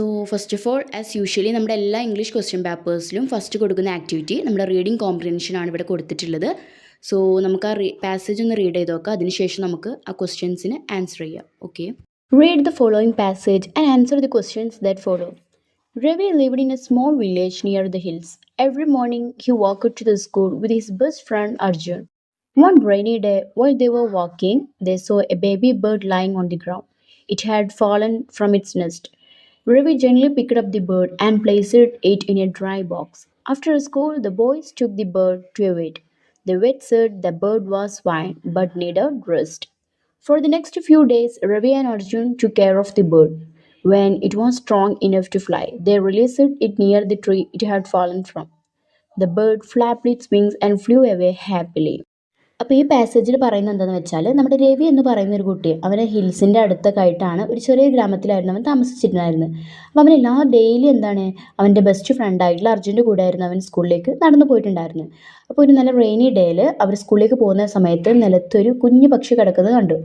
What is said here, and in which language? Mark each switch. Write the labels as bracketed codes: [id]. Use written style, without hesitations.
[en] first of all as usually [ml] നമ്മുടെ എല്ലാ English question പേപ്പേഴ്സിലും first കൊടുക്കുന്ന ആക്ടിവിറ്റി നമ്മുടെ റീഡിംഗ് കോംപ്രിഹെൻഷൻ ആണ് ഇവിടെ കൊടുത്തിട്ടുള്ളത്. നമുക്ക് ആ പാസേജ് ഒന്ന് റീഡ് ചെയ്ത് നോക്കാം. അതിനുശേഷം നമുക്ക് ആ ക്വസ്റ്റ്യൻസിന് ആൻസർ ചെയ്യാം. [en] Okay, read the following passage and answer the questions that follow. Ravi lived in a small village near the hills. Every morning he walked to the school with his best friend Arjun. One rainy day, while they were walking, they saw a baby bird lying on the ground. It had fallen from its nest. Ravi gently picked up the bird and placed it in a dry box. After school, the boys took the bird to a vet. The vet said the bird was fine but needed rest. For the next few days, Ravi and Arjun took care of the bird. When it was strong enough to fly, they released it near the tree it had fallen from. The bird flapped its wings and flew away happily. [ml] അപ്പോൾ ഈ പാസേജിൽ പറയുന്നത് എന്താണെന്ന് വെച്ചാൽ, നമ്മുടെ രവി എന്ന് പറയുന്ന ഒരു കുട്ടി അവനെ ഹിൽസിൻ്റെ അടുത്തൊക്കെ ആയിട്ടാണ് ഒരു ചെറിയ ഗ്രാമത്തിലായിരുന്നു അവൻ താമസിച്ചിട്ടുണ്ടായിരുന്നത്. അപ്പോൾ അവൻ ഡെയിലി അവൻ്റെ ബെസ്റ്റ് ഫ്രണ്ടായിട്ടുള്ള അർജുൻ്റെ കൂടെ ആയിരുന്നു അവൻ സ്കൂളിലേക്ക് നടന്നു പോയിട്ടുണ്ടായിരുന്നത്. അപ്പോൾ ഒരു നല്ല റെയിനി ഡേയിൽ അവർ സ്കൂളിലേക്ക് പോകുന്ന സമയത്ത് നിലത്തൊരു കുഞ്ഞു പക്ഷി കിടക്കുന്നത് കണ്ടു.